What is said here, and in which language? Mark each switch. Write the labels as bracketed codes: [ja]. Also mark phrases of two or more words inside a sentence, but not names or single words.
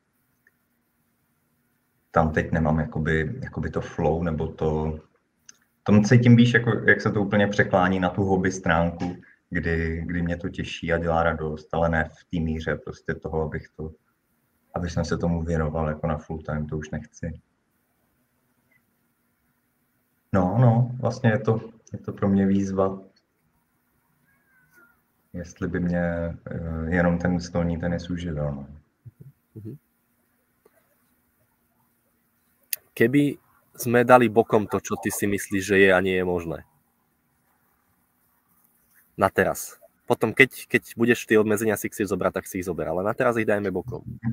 [cs] Tam teď nemám jakoby to flow, nebo to... Tom cítím, víš, jako, jak se to úplně překlání na tu hobby stránku, kdy mě to těší a dělá radost, ale ne v té míře prostě toho, abych se tomu věnoval jako na [en] full time, [cs] to už nechci. No, vlastně je to pro mě výzva. Jestli by mě jenom ten stolní tenis uživil. No. [sk] Keby sme dali bokom to, čo ty si myslíš, že je a nie je možné. Na teraz. Potom, keď budeš tie obmedzenia si chcieť zobrať, tak si ich zober. Ale na teraz ich dajme bokom.